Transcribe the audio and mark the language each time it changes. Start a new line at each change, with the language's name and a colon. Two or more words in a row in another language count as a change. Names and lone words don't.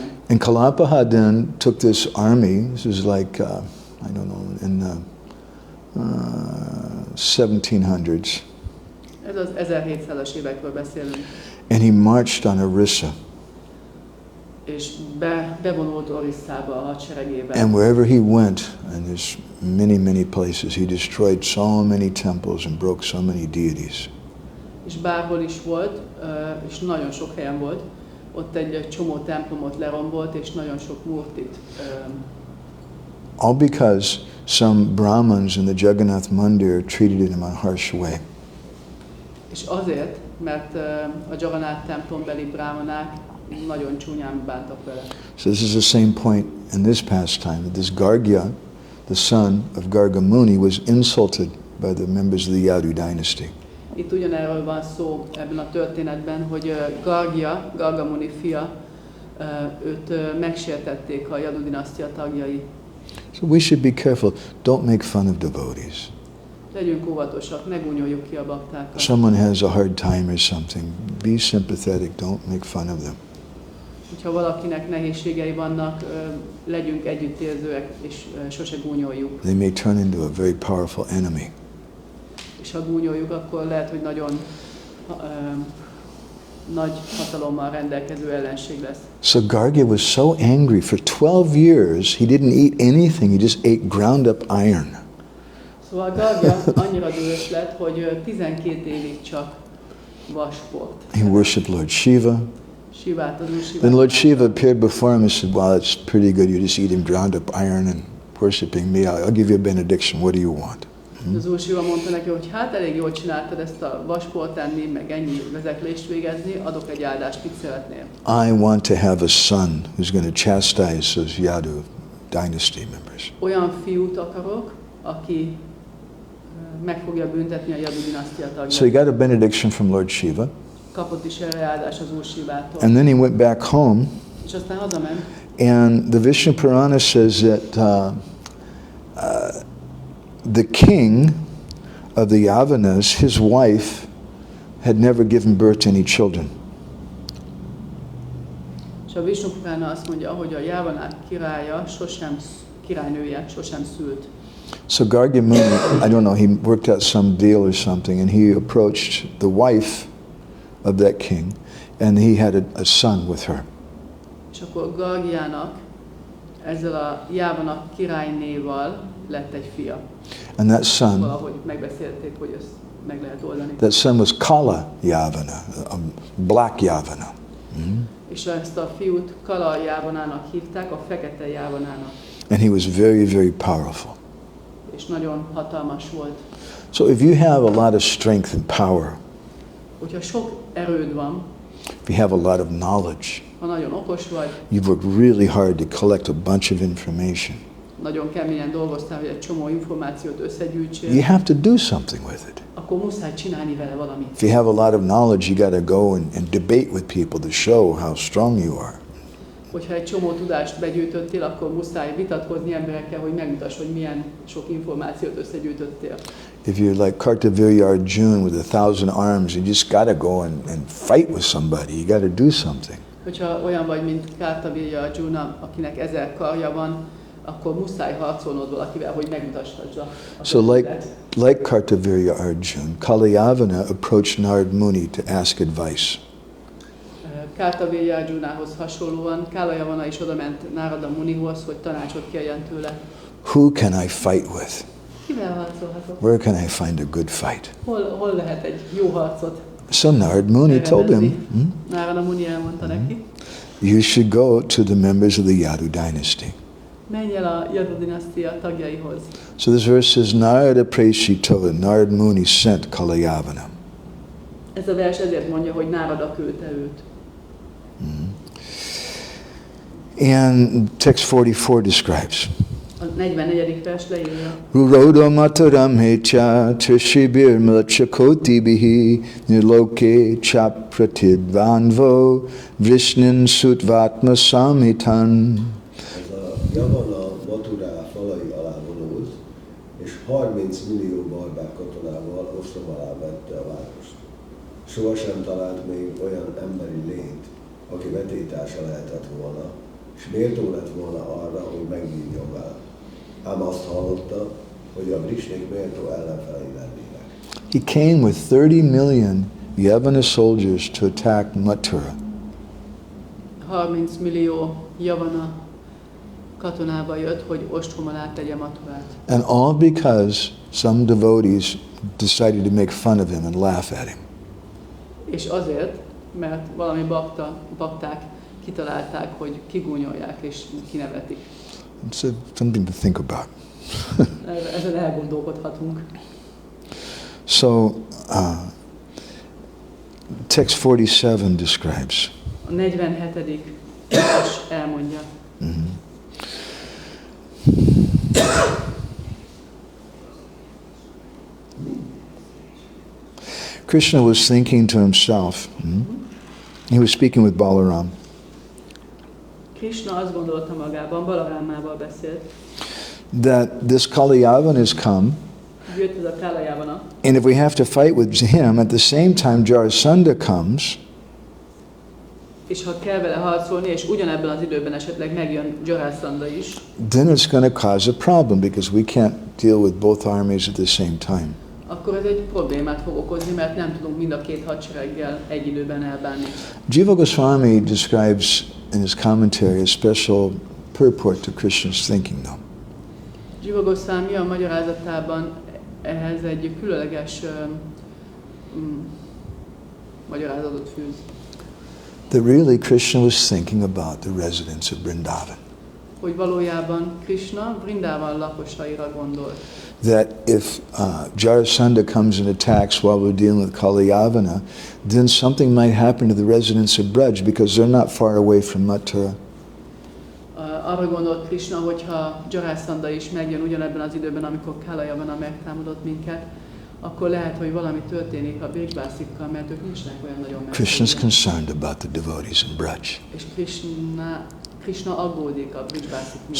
English: And Kalapahad then took this army, this is like, I don't know, in the 1700s.
Hungarian: Ez az 1700-as évekről beszélünk.
English: And he marched on Orissa.
Hungarian: És bevonult Orisszába a hadseregébe.
English: And wherever he went, and there's many places, he destroyed so many temples and broke so many deities.
Hungarian: És bárhol is volt, és nagyon sok helyen volt, ott egy csomó templomot lerombolt, és nagyon sok murtit.
English: All because some Brahmins in the Jagannath Mandir treated him in a harsh way.
Hungarian: És azért, mert a Jagannath templombeli brahmanák nagyon csúnyán bántak vele.
English: So this is the same point in this pastime, that this Gaudiya, the son of Garga Muni, was insulted by the members of the Yadu dynasty.
Hungarian: Itt ugyanerről van szó ebben a történetben, hogy Garga Muni fia, őt megsértették a Yadu dinasztia tagjai.
English: So we should be careful. Don't make fun of devotees.
Hungarian: Legyünk óvatosak, ne gúnyoljuk ki a baktákat.
English: Someone has a hard time or something. Be sympathetic. Don't make fun of them.
Hungarian: Ha valakinek nehézségei vannak, legyünk együttérzőek, és sose gúnyoljuk.
English: They may turn into a very powerful enemy.
Hungarian: És ha gúnyoljuk, akkor lehet, hogy nagyon nagy hatalommal rendelkező ellenség lesz.
English: So Garga was so angry. For 12 years, he didn't eat anything. He just ate ground up iron.
Hungarian: Szóval Garga annyira dühös lett, hogy 12 évig csak vasport.
English: He worshipped Lord Shiva.
Hungarian: Shivát, az úr Shivát.
English: Then Lord Shiva appeared before him and said, well, it's pretty good. You're just eating ground up iron and worshipping me. I'll give you a benediction. What do you want?
Hungarian: Az úr Shiva mondta neki, hogy hát elég jól csináltad ezt a vasport enni, meg ennyi vezeklést végezni, adok egy áldást, mit szeretnél?
English: I want to have a son who's going to chastise those Yadu dynasty members.
Hungarian: Olyan fiút akarok, aki meg fogja büntetni a Yadu dinasztia tagjait.
English: So he got a benediction from Lord Shiva.
Hungarian: Kapott is erre áldást az úr Shivától.
English: And then he went back home.
Hungarian: És aztán hazament.
English: And the Vishnu Purana says that the king of the Yavanas, his wife, had never given birth to any children.
Hungarian: És a Vishnu Purana azt mondja, hogy a Jávanák királynője sosem szült.
English: So Garga Muni, I don't know, he worked out some deal or something, and he approached the wife of that king, and he had a son with her.
Hungarian: És akkor Gargiának ezzel a Jávanak királynéval lett egy fia.
English: And that son,
Hungarian: valahogy megbeszélték, hogy ezt meg lehet oldani.
English: that son was Kala Yavana, a black Yavana. Mm-hmm.
Hungarian: És ezt a fiút Kala Jávanának hívták, a fekete Jávanának.
English: And he was very, very powerful.
Hungarian: És nagyon hatalmas volt.
English: So if you have a lot of strength and power,
Hungarian: hogyha sok erőd van,
English: if you have a lot of knowledge,
Hungarian: ha nagyon okos vagy,
English: you've worked really hard to collect a bunch of information,
Hungarian: nagyon keményen dolgoztál, hogy egy csomó információt összegyűjtsél,
English: you have to do something with it.
Hungarian: akkor muszáj csinálni vele valamit.
English: If you have a lot of knowledge, you got to go and debate with people to show how strong you are.
Hungarian: Hogyha egy csomó tudást begyűjtöttél, akkor muszáj vitatkozni emberekkel, hogy megmutass, hogy milyen sok információt összegyűjtöttél.
English: If you're like Kartavirya Arjuna with 1,000 arms, you just got to go and fight with somebody. You got to do something.
Hungarian: Hogyha olyan vagy, mint Kartavirya Arjuna, akinek 1000 karja van, akkor muszáj harcolnod valakivel, hogy megmutassad a
English: So like Kartavirya Arjuna, Kalayavana approached Narad Muni to ask advice.
Hungarian: Kartavirya Arjunához hasonlóan Kalayavana is odament Narada Munihoz, hogy tanácsot kérjen tőle.
English: Who can I fight with?
Hungarian: Kivel harcolhatok?
English: Where can I find a good fight?
Hungarian: Hol lehet egy jó harcot?
English: So Narad Muni told him,
Hungarian: Narada Muni elmondta neki,
English: you should go to the members of the Yadu dynasty.
Hungarian: menj el a Yadu dinasztia tagjaihoz.
English: So this verse says, Narada Preshito, Narad Muni sent Kalayavana.
Hungarian: Ez a vers ezért mondja, hogy Narada küldte őt.
English: And text 44 describes.
Hungarian: A 44. vers leírja.
Sanskrit: रुरोध मथुराम् एत्य तिसृभिर् म्लेच्छकोटिभिः नृलोके चाप्रतिद्वन्द्वो वृष्णीन् श्रुत्वात्मसम्मितान्.
Hungarian: Ez a Javana Mathura falai alá vonult, és 30 millió barbár katonával ostrom alá vette a várost. Sohasem talált még olyan emberi lényt, aki vetétársa lehetett volna, és méltó lett volna arra, hogy megvívjon vele. Ám azt hallotta, hogy a Vrishnik méltó ellenfelei lennének.
English: He came with 30 million Yavana soldiers to attack Mathura.
Hungarian: 30 millió Javana katonával jött, hogy ostrom alá tegye Mathurát.
English: And all because some devotees decided to make fun of him and laugh at him.
Hungarian: És azért, mert valami bakták kitalálták, hogy kigúnyolják és kinevetik.
English: It's something to think about.
Hungarian: Ezen elgondolkodhatunk.
English: So, text 47 describes.
Hungarian: A A 47. vers elmondja.
English: Krishna was thinking to himself. He was speaking with Balaram.
Hungarian: Krishna azt gondolta magában, Balarámával beszélt.
English: That this Kalyavana has come.
Hungarian: Jött ez a Kalyavana.
English: And if we have to fight with him, at the same time Jarasandha comes.
Hungarian: És ha kell vele harcolni, és ugyanebben az időben esetleg megjön Jarasandha is,
English: then it's going to cause a problem because we can't deal with both armies at the same time.
Hungarian: akkor ez egy problémát fog okozni, mert nem tudunk mind a két hadsereggel egy időben elbánni.
English: Jiva Goswami describes in his commentary a special purport to Krishna's thinking, though.
Hungarian: Jiva Goswami a magyarázatában ehhez egy különleges magyarázatot fűz.
English: That really Krishna was thinking about the residents of Vrindavan.
Hungarian: Hogy valójában Krishna Vrindavan lakosaira gondolt.
English: That if Jarasandha comes and attacks while we're dealing with Kalyavana, then something might happen to the residents of Braj because they're not far away from Mathura.
Hungarian: Arra gondolt Krishna, hogyha Jarasandha is megjön ugyanebben az időben, amikor Kalyavana megtámadott minket, akkor lehet, hogy valami történik a Brijbászikkal, mert ők nincsenek olyan nagyon messze.
English: Krishna's concerned about the devotees in Braj.
Hungarian: És Krishna aggódik a Brijbászik miatt.